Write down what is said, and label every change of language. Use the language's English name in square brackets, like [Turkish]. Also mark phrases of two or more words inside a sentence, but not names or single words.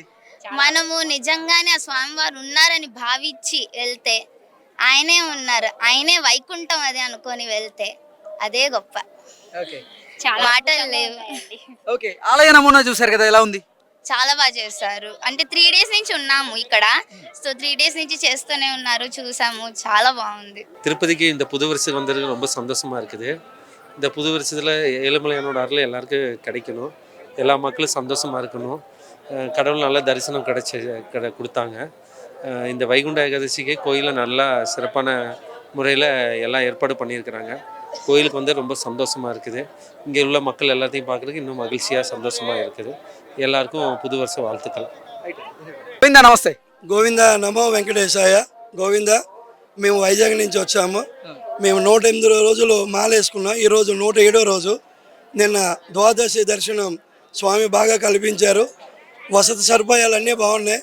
[Telugu] మనము నిజంగానే ఆ స్వామివారు ఉన్నారని భావించి వెళ్తే ఆయనే ఉన్నారు, ఆయనే వైకుంఠం అది అనుకొని వెళ్తే అదే గొప్ప. మాటలు లేవు. ఓకే, ఆలయ నమూనా చూసారు కదా, ఎలా ఉంది? చాలా బాగా చేస్తారు. అంటే 3 days నుంచి ఉన్నాము ఇక్కడ. సో 3 days నుంచి చేస్తూనే ఉన్నారు, చూసాము, చాలా బాగుంది. [Tamil] திருப்பதிக்கு இந்த புது வருஷம் வந்தது ரொம்ப சந்தோஷமாக இருக்குது. இந்த புது வருஷத்தில் ஏழுமலையானோட அருள் எல்லாருக்கும் கிடைக்கணும், எல்லா மக்களும் சந்தோஷமாக இருக்கணும். கடவுள் நல்ல தரிசனம் கொடுத்தாங்க. இந்த வைகுண்ட ஏகாதசிக்கு கோயிலில் நல்லா சிறப்பான முறையில் எல்லாம் ஏற்பாடு பண்ணியிருக்கிறாங்க. கோயிலுக்கு வந்து ரொம்ப சந்தோஷமாக இருக்குது. இங்கே உள்ள மக்கள் எல்லாத்தையும் பார்க்குறதுக்கு இன்னும் மகிழ்ச்சியாக சந்தோஷமாக இருக்குது. எல்லாருக்கும் புது வருஷ வாழ்த்துக்கள். [Telugu] గోవిందా నమస్తే. గోవింద నమో వెంకటేశాయ. గోవింద మేము వైజాగ్ నుంచి వచ్చాము. మేము 108 రోజులు మాల వేసుకున్నాం. ఈరోజు 107వ రోజు. నిన్న ద్వాదశి దర్శనం స్వామి బాగా కల్పించారు. వసతి సదుపాయాలన్నీ బాగున్నాయి.